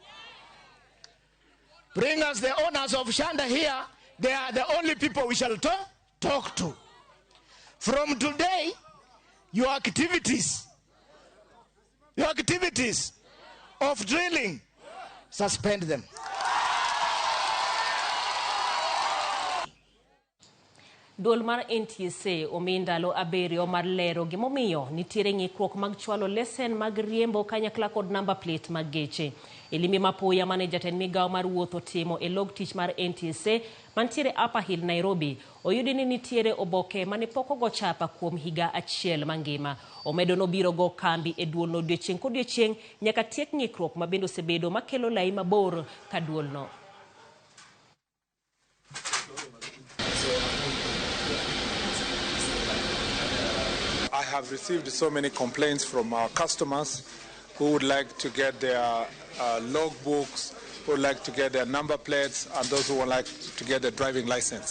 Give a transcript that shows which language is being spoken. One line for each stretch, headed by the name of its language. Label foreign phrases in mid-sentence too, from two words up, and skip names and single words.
English: Bring us the owners of Shanda here. They are the only people we shall talk to. From today, your activities of drilling, suspend them.
Luo (Kenya and Tanzania): Duol mar NTSA omindalo aberio mar lero gimomiyo nitiere ng'ikruok mag chwalo lesen mag riembo kanyakla kod
English: number plate
Luo (Kenya and Tanzania): mag geche. Elimi mapoya mane jatend migao mar wuotho timo e log tich mar NTSA mantiere Upper Hill Nairobi oyudi ni nitiere oboke mane poko go chapa kuom higa achiel mangima. Omedo no biro go kambi e duol no odiochieng' kodiochieng' nyaka tiek ng'ikruok mabendo sebedo makelo lai mabor ka duol no.
English: I have received so many complaints from our customers who would like to get their log books, who would like to get their number plates, and those who would like to get their driving license.